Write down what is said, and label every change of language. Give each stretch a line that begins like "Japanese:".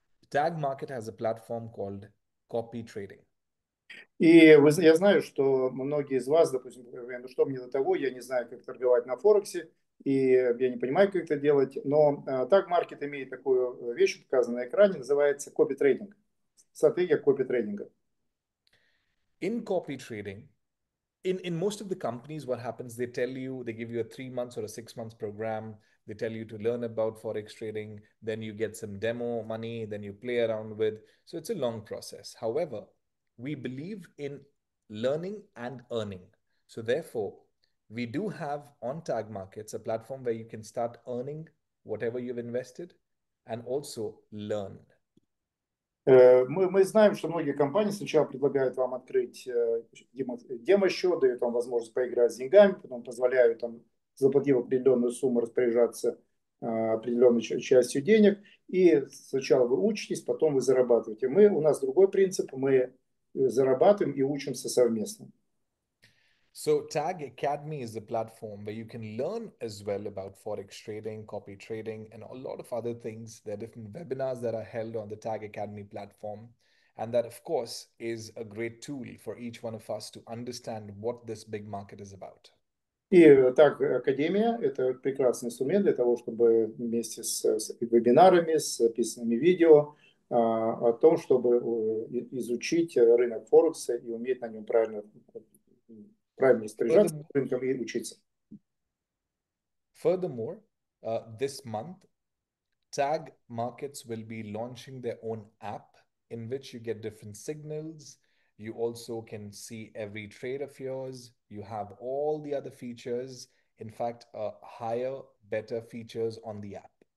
English: Tag Market has a platform called copy trading.
Russian: И я знаю, что многие из вас, допустим, говорят, ну что мне до того, я не знаю, как торговать на Форексе, и я не понимаю, как это делать, но Tag Market имеет такую вещь, показанную на экране, называется copy trading, стратегия copy трейдинга.
English: In copy trading, in most of the companies, what happens, they tell you, they give you a 3 months or a 6 months program. They tell you to learn about Forex trading. Then you get some demo money, then you play around with. So it's a long process. However, we believe in learning and earning. So therefore, we do have on Tag Markets a platform where you can start earning whatever you've invested and also learn.
Russian: Мы знаем, что многие компании сначала предлагают вам открыть демо-счет, дают вам возможность поиграть с деньгами, потом позволяют, там, заплатив определенную сумму, распоряжаться определенной частью денег. И сначала вы учитесь, потом вы зарабатываете. У нас другой принцип, мы зарабатываем и учимся совместно.
English: So Tag Academy is a platform where you can learn as well about Forex trading, copy trading, and a lot of other things. There are different webinars that are held on the Tag Academy platform. And that, of course, is a great tool for each one of us to understand what this big market is about.
Russian: И так, Академия– это прекрасный инструмент для того, чтобы вместе с вебинарами, с записанными видео о том, чтобы изучить рынок Форекса и уметь на нем правильно распоряжаться рынком и учиться.
English: Furthermore, this month, Tag Markets will be launching their own app in which you get different signals. You also can see every trade of yours. You have all the other features. In fact, higher, better features on the app.